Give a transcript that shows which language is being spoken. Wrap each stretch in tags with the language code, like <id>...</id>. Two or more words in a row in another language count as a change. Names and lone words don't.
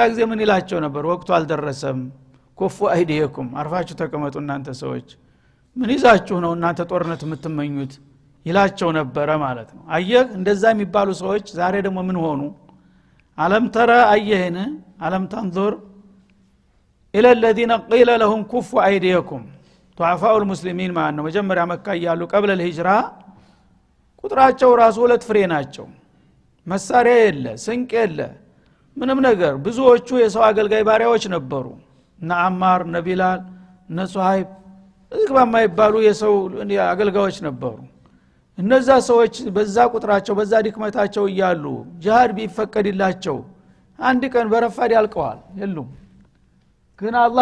<am>ጊዜ ምን ይላቸው ነበር ወቅቱ አልደረሰም</am> <ar>كفوا أيديكم</ar> <am>አርፋችሁ ተቀመጡ እናንተ ሰዎች ምን ይዛችሁ ነው እናንተ ጦርነት የምትመኙት ይላቸው ነበር ማለት ነው አየህ እንደዛ የሚባሉ ሰዎች ዛሬ ደግሞ ምን ሆኑ አለም ተራ አየህን አለም ተንظر</am> <ar>الى الذين قيل لهم كفوا ايديكم ضعفاء المسلمين</ar> <am>ማነው መጀመሪያ መካ ያሉ</am> <ar>قبل الهجرة</ar> <am>ቁጥራቸው ራሱ ሁለት ፍሬ ናቸው መሳሪያ የለ ስንቅ የለ ምንም ነገር ብዙዎቹ የሰው አገልጋይ ባሪያዎች ነበሩ እና አማር ነቢላል እና ሱሃይብ እግባ የማይባሉ የሰው አገልጋዮች ነበሩ እነዛ ሰዎች በዛ ቁጥራቸው በዛ ድክመታቸው ይያሉ ጂሃድ ቢፈቀድላቸው አንድ ቀን በረፋድ ያልቀዋል የሉም ግን አላህ</am>